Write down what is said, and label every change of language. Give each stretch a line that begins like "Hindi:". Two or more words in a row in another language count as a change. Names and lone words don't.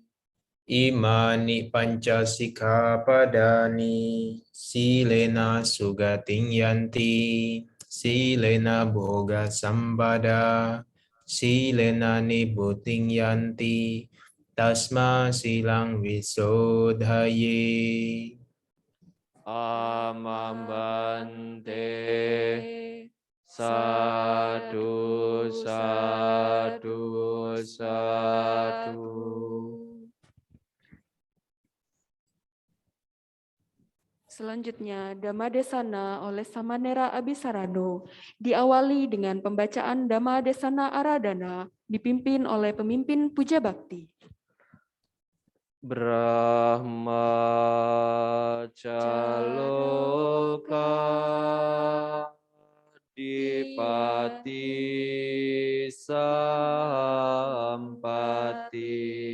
Pali: Imani panca sikkhapadani silena sugating yanti silena boga sambada silena nibuting yanti tasma silang visodhaye. Amambante. Sadu, sadu, sadu.
Indonesian: Selanjutnya, Dhammadesana oleh Samanera Abhisarano diawali dengan pembacaan Dhammadesana Aradhana dipimpin oleh pemimpin Puja Bakti.
Pali: Brahmacaloka Dipati Sampati.